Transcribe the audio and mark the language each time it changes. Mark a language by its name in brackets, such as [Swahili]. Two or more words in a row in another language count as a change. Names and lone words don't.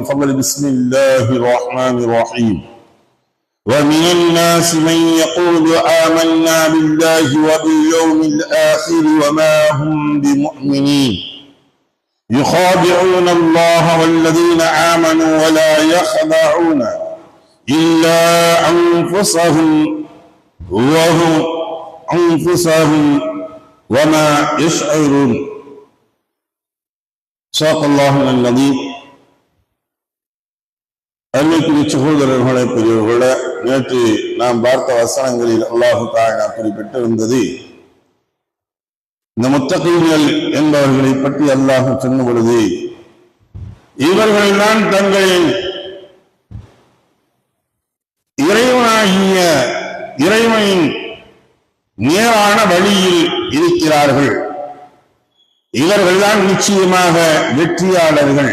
[Arabic] فضل بسم الله الرحمن الرحيم. ومن الناس من يقول آمنا بالله وباليوم الآخر وما هم بمؤمنين يخادعون الله والذين آمنوا ولا يخدعون إلا أنفسهم وما يشعرون. صدق الله العظيم. [Tamil] அன்னைக்குரிய சகோதரர்களே, பெரியவர்களே, நேற்று நாம் பார்த்த வசனங்களில் [Arabic] الله تعالى [Tamil] குறிப்பிட்டிருந்தது, இந்த முத்தகீன்கள் என்பவர்களை பற்றி அல்லாஹ் சொன்ன பொழுது, இவர்கள்தான் தங்களின் இறைவனின் நேரான வழியில் இருக்கிறார்கள், இவர்கள்தான் நிச்சயமாக வெற்றியாளர்கள்.